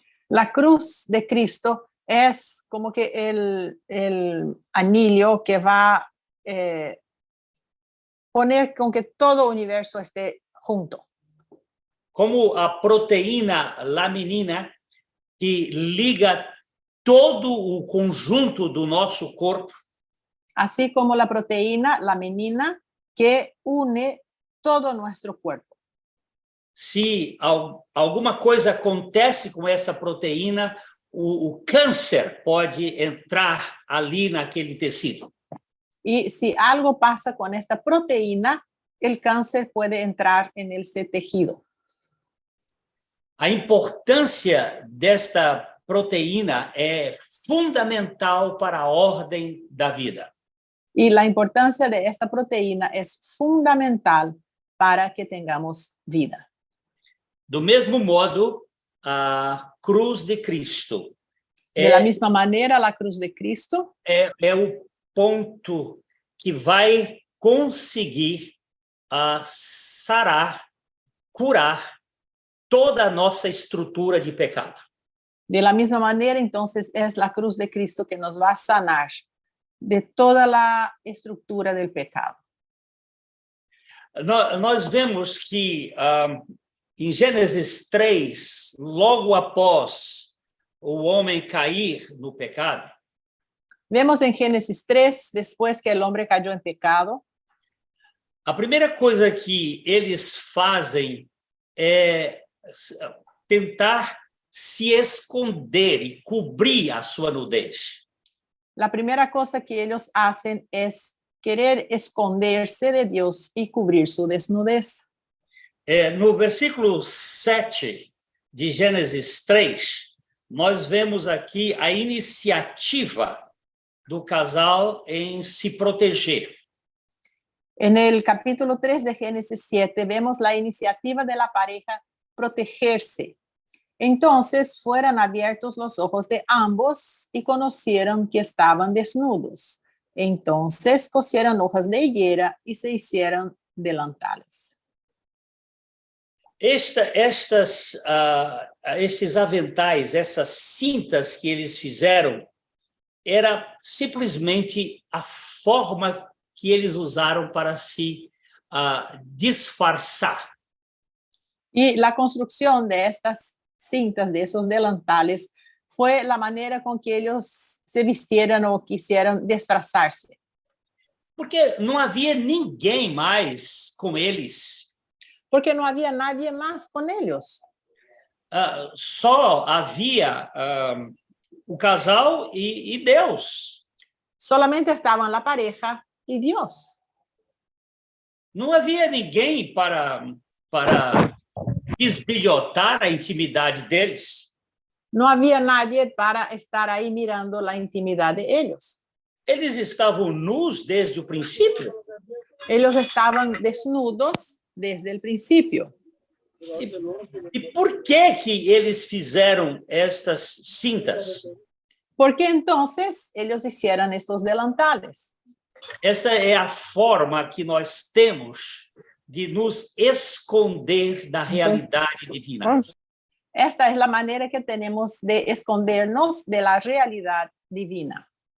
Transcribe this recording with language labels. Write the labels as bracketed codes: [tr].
[es] La cruz de Cristo es como que el anillo que va a poner con que todo universo esté junto. [pt] Como a proteína laminina que liga todo o conjunto do nosso corpo, [es] Así como la proteína, la melanina, que une todo nuestro cuerpo. [pt] se alguma coisa acontece com essa proteína, o câncer pode entrar ali naquele tecido. [es] Y si algo pasa con esta proteína, el cáncer puede entrar en ese tejido. [pt] A importância desta proteína é fundamental para a ordem da vida. [es] Y la importancia de esta proteína es fundamental para que tengamos vida. [pt] Do mesmo modo, a cruz de Cristo [es] De la misma manera, la cruz de Cristo [pt] é o ponto que vai conseguir sarar, curar toda a nossa estrutura de pecado. [es] De la misma manera, entonces, es la cruz de Cristo que nos va a sanar de toda la estructura del pecado. [pt] Nós vemos que em Gênesis 3, logo após o homem cair no pecado, [es] Vemos en Génesis 3, después que el hombre cayó en pecado, [pt] a primeira coisa que eles fazem é tentar se esconder e cobrir a sua nudez. [es] la primera cosa que ellos hacen es querer esconderse de Dios y cubrir su desnudez. [pt] No versículo 7 de Gênesis 3, nós vemos aqui a iniciativa do casal em se proteger. [es] En el capítulo 3 de Génesis 7 vemos la iniciativa de la pareja protegerse. Entonces fueron abiertos los ojos de ambos y conocieron que estaban desnudos. Entonces cosieron hojas de higuera y se hicieron delantales. [pt] Esses aventais, essas cintas que eles fizeram, era simplesmente a forma que eles usaram para se disfarçar. [es] Y la construcción de estas cintas, de esos delantales, fue la manera con que ellos se vistieron o quisieron disfrazarse. [pt] Porque não havia ninguém mais com eles. [es] Porque no había nadie más con ellos. [pt] Só havia o casal e Deus. [es] Solamente estaban la pareja y Dios. [pt] Não havia ninguém para bisbilhotar a intimidade deles. [es] No había nadie para estar ahí mirando la intimidad de ellos. [pt] Eles estavam nus desde o princípio. [es] Ellos estaban desnudos desde el principio. [pt] E por que eles fizeram estas cintas? [es] ¿Por qué entonces ellos hicieron estos delantales? [pt] Esta é a forma que nós temos de nos esconder da realidade divina. [es] Esta es la manera que tenemos de escondernos de la realidad divina.